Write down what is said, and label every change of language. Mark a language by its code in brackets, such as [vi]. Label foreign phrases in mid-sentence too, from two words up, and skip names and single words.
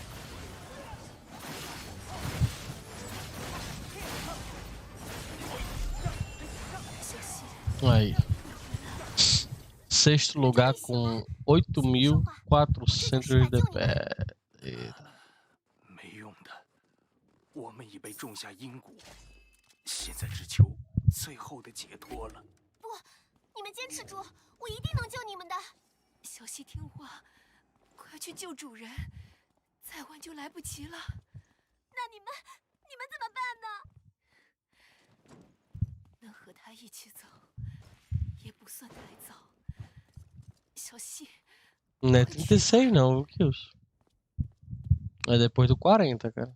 [pt] Aí. Sexto lugar com 8.400 DP. Eita. [zh] 没用的，我们已被种下因果，现在只求最后的解脱了。不，你们坚持住，我一定能救你们的。小希听话，快去救主人， 再晚就来不及了。那你们怎么办呢？能和他一起走，也不算太早。小心。 [pt] Não é 36 não, Kilson. É depois do 40, cara.